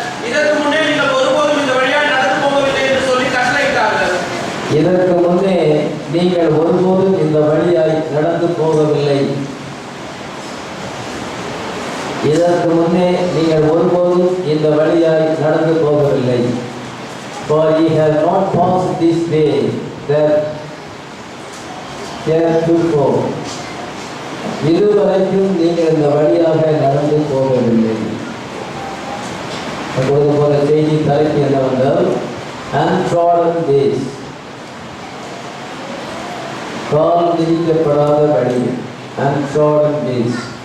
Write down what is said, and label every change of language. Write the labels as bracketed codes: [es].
[ta] இதற்கு முன்னே நீங்கள் ஒருபோதும் இந்த வழியாய் நடந்து போகவில்லை என்று சொல்லி கட்டளையிட்டார்கள். இதற்கு முன்னே நீங்கள் ஒருபோதும் இந்த வழியாய் நடந்து போகவில்லை. இதற்கு முன்னே நீங்கள் ஒருபோதும் இந்த வழியாய் நடந்து போகவில்லை. [en] For ye have not passed this way that heretofore. [ta] இதுவரைக்கும் நீங்கள் இந்த வழியாக நடந்து போகவில்லை. அப்பொழுது போல செய்தி தலைப்பு என்னவென்றால் [en] untrodden ways, [ta] கால் மிதிக்கப்படாத வழி, untrodden ways.